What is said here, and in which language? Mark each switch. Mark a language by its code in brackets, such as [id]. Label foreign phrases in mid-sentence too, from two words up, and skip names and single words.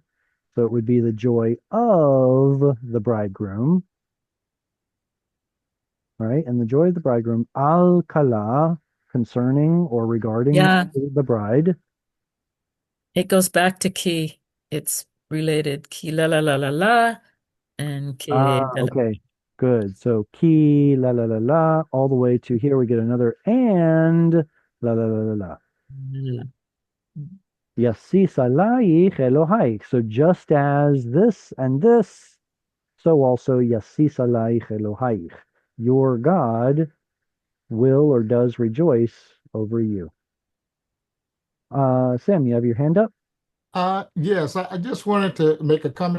[en] So it would be the joy of the bridegroom, right? And the joy of the bridegroom, [he] al kala, [en] concerning or regarding yeah, the bride. it goes back to ki. It's related. [he] Ki la la la la la and ki [en] Ah, [he] da la [en] okay. Good. So [he] ki la la la la [en] all the way to here we get another and [he] la la la la la. la. Yasis alayich Elohai. [en] So just as this and this, so also [he] Yasis alayich Elohai. [en] Your God will or does rejoice over you. Sam, you have your hand up? Yes, I just wanted to make a comment.